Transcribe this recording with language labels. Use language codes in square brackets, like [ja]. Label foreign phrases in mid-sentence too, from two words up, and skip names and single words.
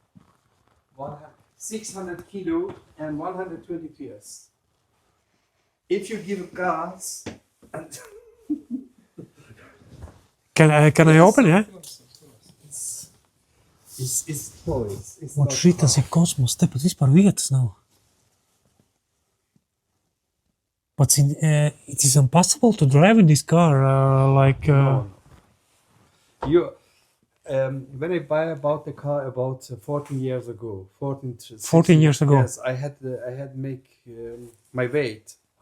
[en] 600 kilo and 120 PS. If you give gas, and Can I open it? it's toys. It's Vot not [lv] šitas ir kosmos, te pat vispār vietas nav. [en] But it is impossible to drive in this car, No. You, when I bought the car about 14 years ago, 14 years ago. Yes, I had make my weight. I